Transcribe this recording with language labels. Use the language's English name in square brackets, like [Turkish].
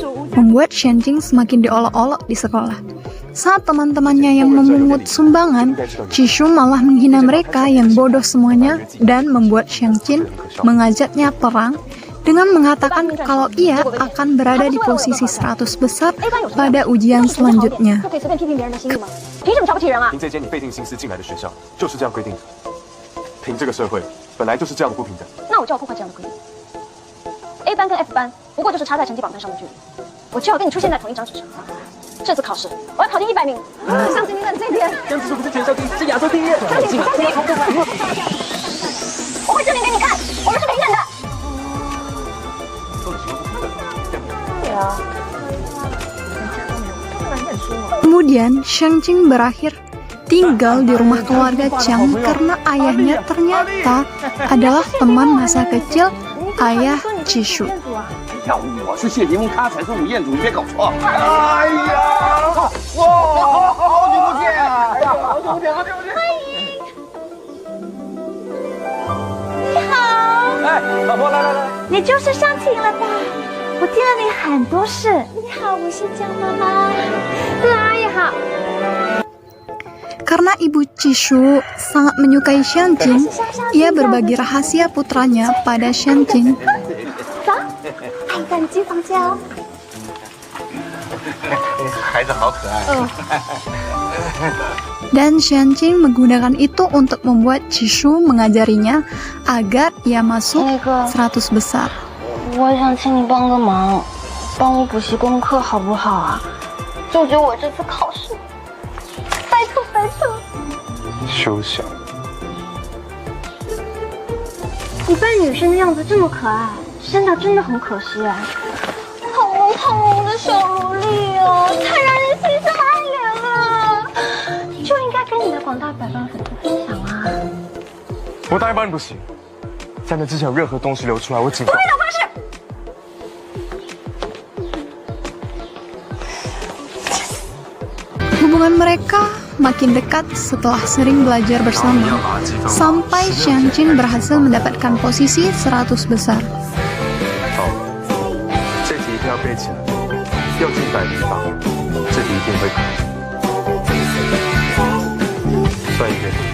[Indonesian] Membuat Xianqing semakin diolok-olok di sekolah. Saat teman-temannya yang memungut sumbangan, Jisoo malah menghina mereka yang bodoh semuanya dan membuat Xiangqin mengajaknya perang dengan mengatakan kalau ia akan berada di posisi 100 besar pada ujian selanjutnya. [Chinese] 不可以随便批评别人的心意吗？凭什么瞧不起人啊？凭这间你费尽心思进来的学校，就是这样规定的。凭这个社会，本来就是这样的不平等。那我就要破坏这样的规定。A 班跟 F 班不过就是差在成绩榜单上的距离，我就要跟你出现在同一张纸上。这次考试我要考进100名，相信你等这一天。江直树不是全校第一，是亚洲第一。相信，我会证明给你看，我们是平等的。 [Indonesian] Kemudian, Xiangqin berakhir tinggal di rumah keluarga Chang karena ayahnya ternyata adalah teman masa kecil ayah Jisoo. [Chinese] 要我是谢霆锋，他才是吴彦祖，你别搞错。哎呀，哇，好久不见啊！哎呀，好久不见，好久不见。你好，哎，老婆，来来来。你就是湘琴了吧？我听了你很多事。你好，我是江妈妈。阿姨好。 [Indonesian] Karena ibu Jisoo sangat menyukai Xiangqin, ia berbagi rahasia putranya pada Xiangqin. [Chinese] 走，阿姨带你进房间哦。孩子好可爱。 [Indonesian] Dan Xiangqin menggunakan itu untuk membuat Jisoo mengajarinya agar ia masuk 100 besar. [Chinese] 我想请你帮个忙，帮我补习功课好不好啊？救救我这次考试！拜托拜托！休想！你扮女生的样子这么可爱，生的真的很可惜哎。好萌好萌的小萝莉哦，太让人喜上爱怜了。你就应该跟你的广大百万粉丝分享啊！我答应帮你补习，在那之前有任何东西流出来，我警告。 [Indonesian] Hubungan mereka makin dekat setelah sering belajar bersama, sampai Xiangqin berhasil mendapatkan posisi 100 besar. [Chinese] 这题一定要背起来，要进100名榜，这题一定会考。算一遍。